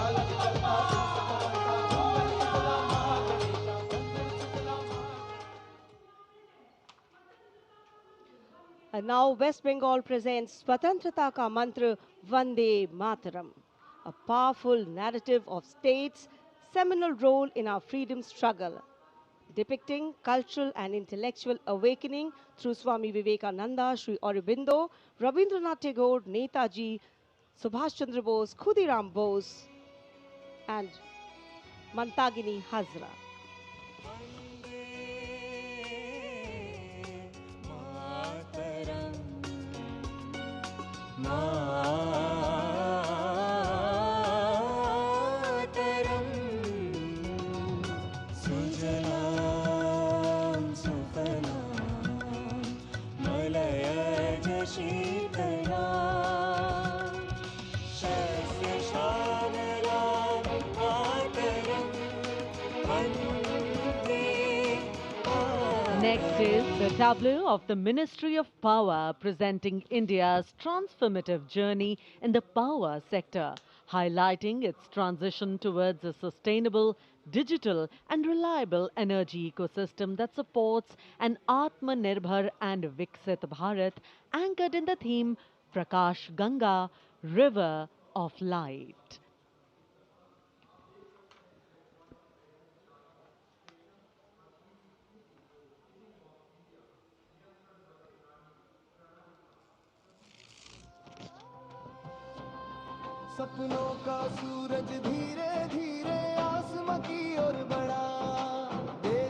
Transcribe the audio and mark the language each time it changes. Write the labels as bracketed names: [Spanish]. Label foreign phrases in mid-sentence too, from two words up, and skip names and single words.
[English] And now West Bengal presents Swatantrata Ka Mantra Vande Mataram, a powerful narrative of state's seminal role in our freedom struggle, depicting cultural and intellectual awakening through Swami Vivekananda, Sri Aurobindo, Rabindranath Tagore, Netaji, Subhash Chandra Bose, Khudiram Bose, and Mantagini Hazra. [Sanskrit] मातरम सुजलाम सुफलाम मलयज शीतलाम शस्य श्यामलाम मातरम वन्दे [English] Next is the tableau of the Ministry of Power presenting India's transformative journey in the power sector, highlighting its transition towards a sustainable, digital and reliable energy ecosystem that supports an Atmanirbhar and Viksit Bharat anchored in the theme Prakash Ganga, River of Light. [Hindi] सपनों का सूरज धीरे धीरे आसमां की ओर बढ़ा देश